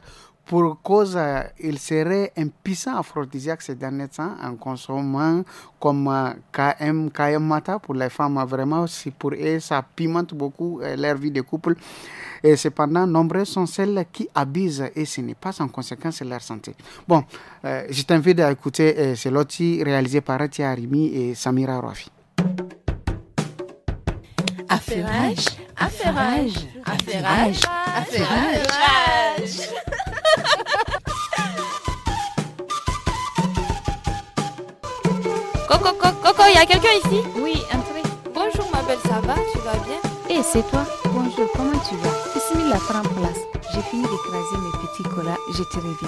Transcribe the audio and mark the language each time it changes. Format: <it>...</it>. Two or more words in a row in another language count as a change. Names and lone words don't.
<fr>Pour cause, il serait un puissant aphrodisiaque ces derniers temps en consommant comme KM Mata pour les femmes. Vraiment, c'est pour eux, ça pimente beaucoup leur vie de couple. Et cependant, nombreuses sont celles qui abusent et ce n'est pas sans conséquence leur santé. Bon, je t'invite à écouter ce loti réalisé par Ratia Arimi et Samira Rafi. Affairage, affairage, affairage, affairage. Coco, il y a quelqu'un ici? Oui, entrez. Bonjour ma belle, ça va? Tu vas bien? Eh, c'est toi? Bonjour, comment tu vas? Bismillah, prends place. J'ai fini d'écraser mes petits colas, je te reviens.</fr>